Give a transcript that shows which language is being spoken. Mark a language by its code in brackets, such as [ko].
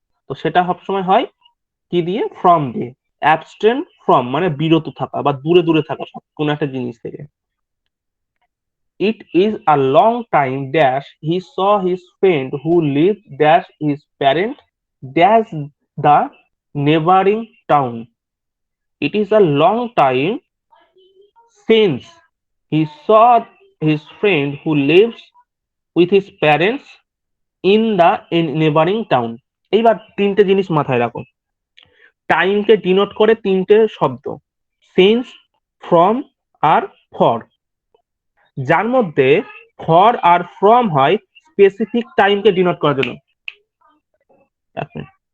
[bn] তো সেটা সবসময় হয় কি দিয়ে, ফ্রম দিয়ে। অ্যাবস্টেন ফ্রম মানে বিরত থাকা বা দূরে দূরে থাকা সব কোনো একটা জিনিস থেকে। [en] It is a long time dash he saw his friend who live dash his parent dash the neighboring town. It is a long time since he saw his friend who lives with his parents in the neighboring town. [bn] এইবার তিনটে জিনিস মাথায় রাখো। টাইমকে denote করে তিনটে শব্দ, since, from আর for, যার মধ্যে ফর আর ফ্রম হয় স্পেসিফিক টাইমকে ডিনোট করার জন্য। এক মিনিট।